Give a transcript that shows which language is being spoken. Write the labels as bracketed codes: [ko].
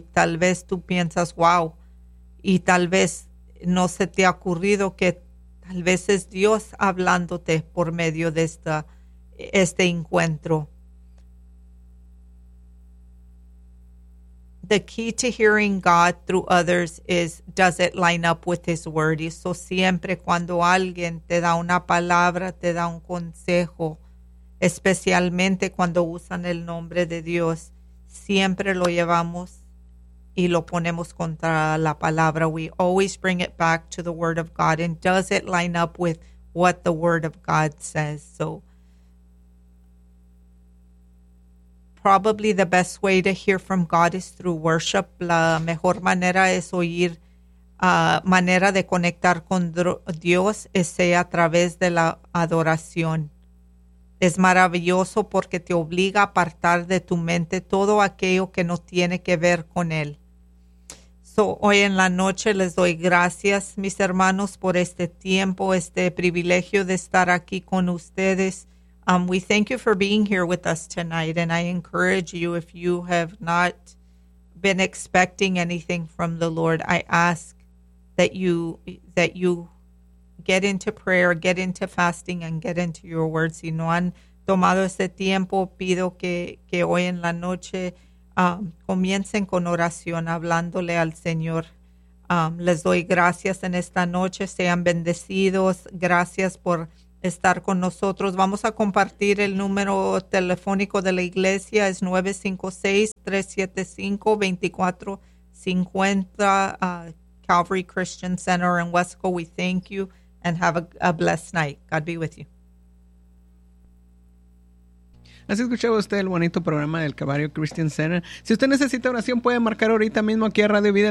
[es] Tal vez tú piensas, wow. Y tal vez no se te ha ocurrido que tal vez es Dios hablándote por medio de este encuentro. [en] The key to hearing God through others is, does it line up with his word? [es] Y eso siempre cuando alguien te da una palabra, te da un consejo, especialmente cuando usan el nombre de Dios, siempre lo llevamos y lo ponemos contra la palabra. [en] We always bring it back to the word of God. And does it line up with what the word of God says? So probably the best way to hear from God is through worship. [es] La mejor manera es oír, manera de conectar con Dios es sea a través de la adoración. Es maravilloso porque te obliga a apartar de tu mente todo aquello que no tiene que ver con él. So, hoy en la noche les doy gracias, mis hermanos, por este tiempo, este privilegio de estar aquí con ustedes. [en] We thank you for being here with us tonight, and I encourage you, if you have not been expecting anything from the Lord, I ask that you get into prayer, get into fasting, and get into your word. [es] Si no han tomado ese tiempo, pido que hoy en la noche comiencen con oración, hablándole al Señor. Les doy gracias en esta noche. Sean bendecidos. Gracias por estar con nosotros. Vamos a compartir el número telefónico de la iglesia. Es 956-375-2450, Calvary Christian Center in Wesco. [en] We thank you and have a blessed night. God be with you. [es] Así escuchaba usted el bonito programa del Calvary Christian Center. Si usted necesita oración, puede marcar ahorita mismo aquí a Radio Vida.